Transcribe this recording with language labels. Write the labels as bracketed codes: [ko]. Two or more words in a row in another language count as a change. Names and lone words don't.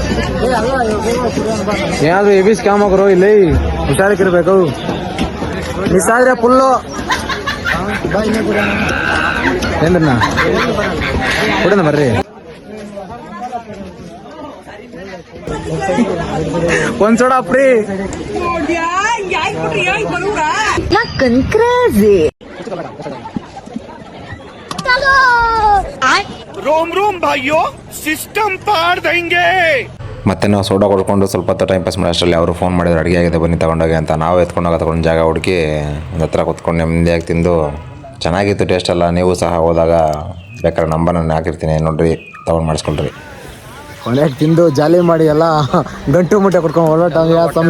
[kn] ಏನಾದ್ರು [en] heavy scam [kn] ಗುರು, ಇಲ್ಲಿ ಹುಷಾರಿಕಿರ್ಬೇಕು. ಮಿಸ್ ಆದ್ರೆ ಫುಲ್ಲು ಏನ್ರಣ್ಣ ಕೊಡೋಣ ಬರ್ರಿ. [en] ಒಂದ್ soda free. रोम भाइयों, सिस्टम पार देंगे. [kn] ಮತ್ತೆ ನಾವು ಸೋಡಾ ಕೊಡ್ಕೊಂಡು ಸ್ವಲ್ಪ ಹೊತ್ತು [en] time pass [kn] ಮಾಡಿ ಅಷ್ಟರಲ್ಲಿ ಅವರು ಫೋನ್ ಮಾಡಿದ್ರು ಅಡುಗೆ ಆಗಿದೆ ಬನ್ನಿ ತಗೊಂಡೋಗಿ ಅಂತ. ನಾವು ತಗೊಂಡು ಜಾಗ ಹುಡುಕಿ ಒಂದು ಹತ್ರ ಕೂತ್ಕೊಂಡು ನೆಮ್ಮದಿಯಾಗಿ ತಿಂದು ಚೆನ್ನಾಗಿತ್ತು. ಟೇಸ್ಟ್ ಎಲ್ಲ ನೀವು ಸಹ ಹೋದಾಗ ಬೇಕಾದ್ರೆ ನಂಬರ್ ನಾನು ಹಾಕಿರ್ತೀನಿ, ನೋಡ್ರಿ ತಗೊಂಡು ಮಾಡಿಸ್ಕೊಳ್ರಿ. ಕೊನೆಗೆ ತಿಂದು ಜಾಲಿ ಮಾಡಿ ಎಲ್ಲ ಗಂಟು ಮುಟ್ಟೆ ಕೊಡ್ಕೊಂಡು ಹೊರಟಂಗ ಸಮಯ.